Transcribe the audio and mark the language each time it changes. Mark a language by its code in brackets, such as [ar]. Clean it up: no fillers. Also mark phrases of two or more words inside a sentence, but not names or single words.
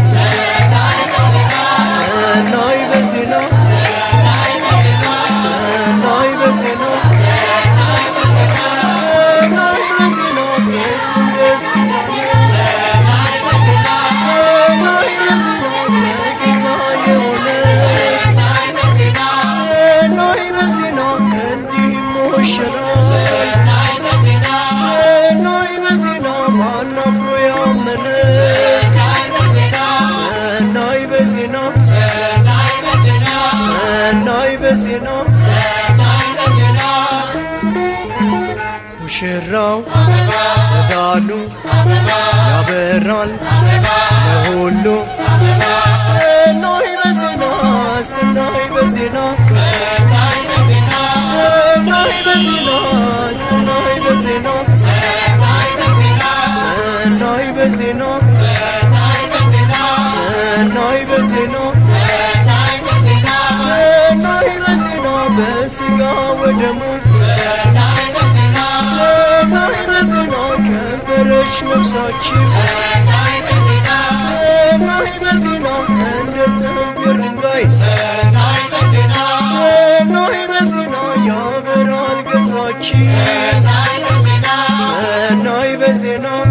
[gez] ሰናይ በዜና ሰናይ በዜና ሰናይ በዜና [am] ፍጹም ደስታ [gez] ሰናይ በዜና [am] ለጌታ የሆነ [gez] ሰናይ በዜና [am] እንዲህ ሙሽራ [gez] ሰናይ በዜና [am] ማን አፍሮ ያመነ [gez] ሰናይ በዜና ሰናይ በዜና [am] ሙሽራው ጸዳሉ ያበራል ለሁሉ [gez] ሰናይ በዜና ሰናይ በዜና ሰናይ በዜና ሰናይ በዜና ሰናይ በዜና ሰናይ በዜና ሰናይ በዜና በሥጋ ወደሙ ሰናይ በዜና [am] ከበረች ነፍሳችን [gez] ሰናይ በዜና [am] እንደ ሰንፔር ድንጋይ [gez] ሰናይ በዜና [am] ያበራል ገጻችን [gez] ሰናይ በዜና